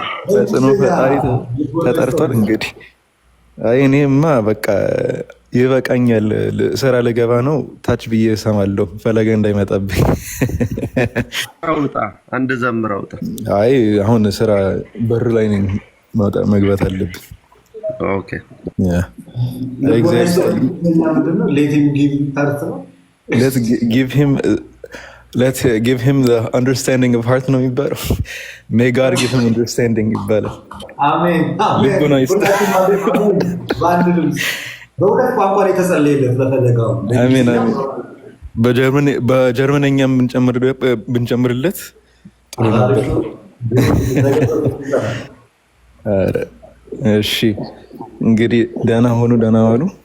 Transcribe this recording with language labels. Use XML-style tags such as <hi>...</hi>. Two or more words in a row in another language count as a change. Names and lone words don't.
<am>ተጽዕኖ ፈጣሪ ተጠርቷል። እንግዲህ አይ እኔማ በቃ ይበቃኛል፣ ስራ ልገባ ነው። ታች ብዬ እሰማለሁ፣ ፈለገ እንዳይመጣብኝ። አውጣ አንድ ዘምር አውጣ። አይ አሁን ስራ በር ላይ ነኝ፣ መግባት አለብኝ። ኦኬ</am> <en>let's give him the understanding of heart</en> <am>ነው የሚባለው።</am> <en>may God give him understanding ይባላል።</en> <am>አሜን። ልቦና ይስጠው። በሁለት ቋንቋ የተጸለየለት ለፈለገው። አሜን አሜን። በጀርመንኛ ብንጨምርለት ጥሩ ነበር። እሺ እንግዲህ ደህና ሆኑ፣ ደህና ዋሉ።</am>